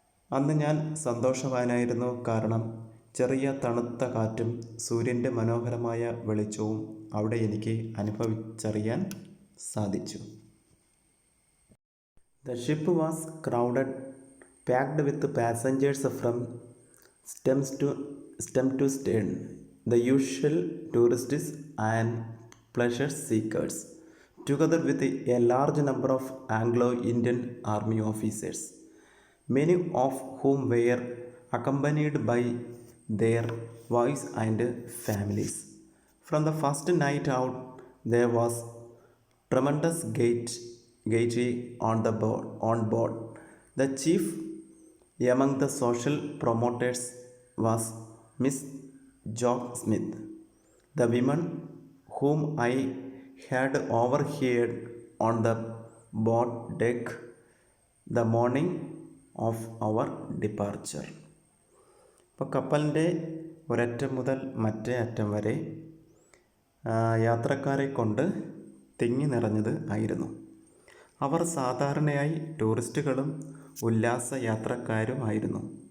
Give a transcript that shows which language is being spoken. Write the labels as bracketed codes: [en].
[ml] അന്ന് ഞാൻ സന്തോഷവാനായിരുന്നു, കാരണം ചെറിയ തണുത്ത കാറ്റും സൂര്യൻ്റെ മനോഹരമായ വെളിച്ചവും അവിടെ എനിക്ക് അനുഭവിച്ചറിയാൻ സാധിച്ചു. [en] The ship was crowded, packed with passengers from stem to stern, the usual tourists and pleasure seekers, together with a large number of Anglo-Indian army officers, many of whom were accompanied by their wives and families. From the first night out, there was tremendous gaiety on board. The chief among the social promoters was Miss Jock Smith. The women whom I had overheard on the boat deck the morning of our departure. [ml] ഇപ്പോൾ കപ്പലിൻ്റെ ഒരറ്റം മുതൽ മറ്റേ അറ്റം വരെ യാത്രക്കാരെ കൊണ്ട് തിങ്ങി നിറഞ്ഞത് ആയിരുന്നു. അവർ സാധാരണയായി ടൂറിസ്റ്റുകളും ഉല്ലാസ യാത്രക്കാരുമായിരുന്നു.